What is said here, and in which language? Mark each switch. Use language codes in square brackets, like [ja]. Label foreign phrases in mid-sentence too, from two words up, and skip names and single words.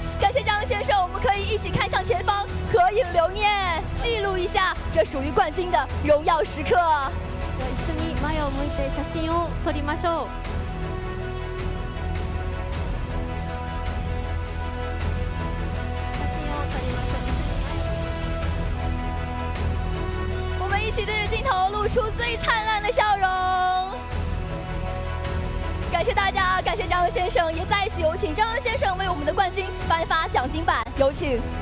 [zh] 感谢张先生，我们可以一起看向前方，合影留念，记录一下这属于冠军的荣耀时刻。 [ja] 一緒に前を向いて写真を撮りましょう。 [zh] 我们一起对着镜头露出最灿烂的笑容。感谢大家，感谢张恩先生，也再一次有请张恩先生为我们的冠军颁发奖金板，有请。